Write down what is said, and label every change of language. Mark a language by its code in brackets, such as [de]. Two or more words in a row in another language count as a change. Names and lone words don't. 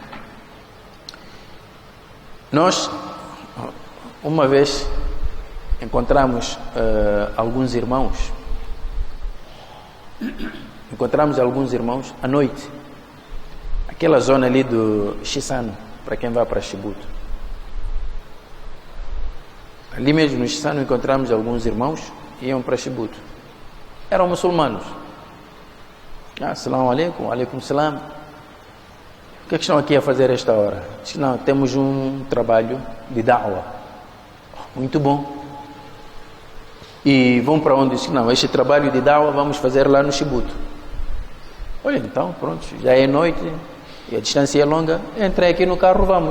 [pt] Nós, uma vez, encontramos alguns irmãos à noite, aquela zona ali do Chissano, para quem vai para Chibuto. Ali mesmo no Chissano encontramos alguns irmãos que iam para Chibuto. Eram muçulmanos. [ar] السلام عليكم، عليكم السلام. [pt] O que é que estão aqui a fazer a esta hora? Diz, não, temos um trabalho de da'wah. Muito bom. E vão para onde? Diz, não, este trabalho de da'wah vamos fazer lá no Chibuto. Olha, então, pronto, já é noite e a distância é longa, entrei aqui no carro, vamos.